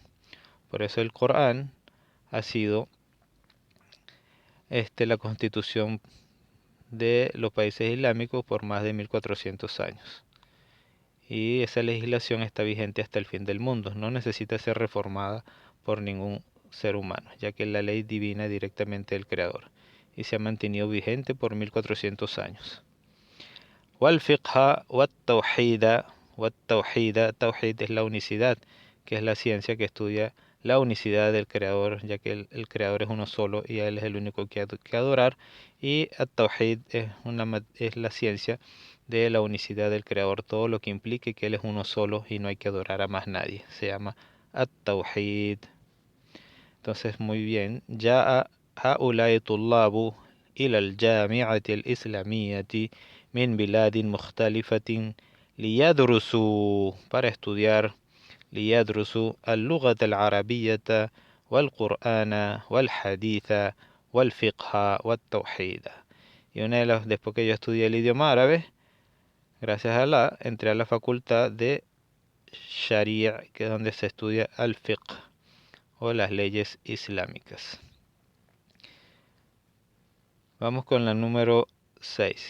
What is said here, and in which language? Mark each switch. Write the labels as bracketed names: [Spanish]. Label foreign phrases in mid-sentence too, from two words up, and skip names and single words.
[Spanish] Por eso el Corán ha sido la constitución de los países islámicos por más de 1400 años. Y esa legislación está vigente hasta el fin del mundo. No necesita ser reformada por ningún ser humano, ya que la ley divina directamente del Creador y se ha mantenido vigente por 1400 años. [Arabic] والفقهَ والتوحيدَ, [Spanish] tawhid es la unicidad, que es la ciencia que estudia la unicidad del Creador, ya que el Creador es uno solo y a Él es el único que hay que adorar. Y at-tawhid es la ciencia de la unicidad del Creador, todo lo que implique que Él es uno solo y no hay que adorar a más nadie. Se llama at-tawhid. Entonces, muy bien. [Arabic] Ya هؤلاء طلاب إلى الجامعة الإسلامية من بلاد مختلفة ليدرسوا [Spanish] para estudiar [Arabic] ليدرسوا اللغة العربية والقرآن والحديث والفقه والتوحيد. [Spanish] Y después que yo estudié el idioma árabe, gracias a Allah, entré a la facultad de Sharia, que es donde se estudia al fiqh o las leyes islámicas. Vamos con la número 6.